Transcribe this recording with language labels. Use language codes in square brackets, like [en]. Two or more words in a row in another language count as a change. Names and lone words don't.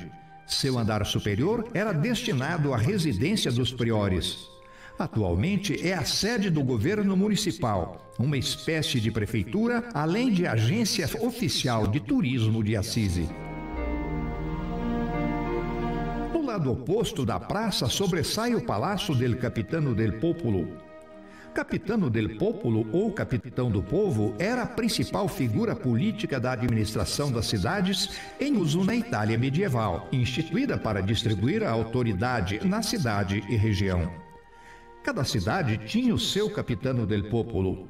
[pt] Seu andar superior era destinado à residência dos priores. Atualmente é a sede do governo municipal, uma espécie de prefeitura, além de agência oficial de turismo de Assisi. No lado oposto da praça sobressai o Palácio del Capitano del Popolo. Capitano del Popolo, ou Capitão do Povo, era a principal figura política da administração das cidades em uso na Itália medieval, instituída para distribuir a autoridade na cidade e região. Cada cidade tinha o seu Capitano del Popolo.